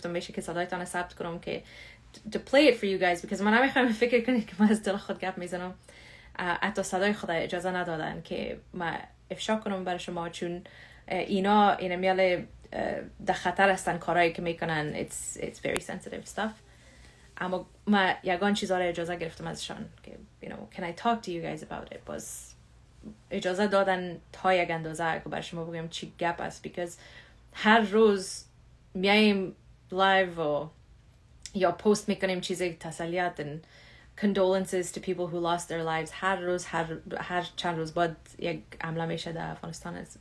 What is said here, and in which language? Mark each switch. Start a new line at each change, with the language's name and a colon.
Persian: گفتم میشه که صدایتان ثبت کنم که
English: to play it for you guys
Persian: because من نمیخوایم فکر کنید که من از دل خود گپ میزنم. حتی صدای خود اجازه ندادن که من افشا کنم برای شما، چون اینا میاله در خطر هستن کارهایی که میکنن.
English: it's very sensitive stuff.
Persian: اما من یگان چیزا را اجازه گرفتم ازشان که
English: you know can I talk to you guys about it.
Persian: باز اجازه دادن تا یک اندازه که برای شما بگم چی گپ است because هر روز میایم لایو و یا پست میکنیم چیزی تسلیت
English: and condolences to people who lost their lives.
Persian: هر روز هر چند روز بعد یک حمله میشه در افغانستان.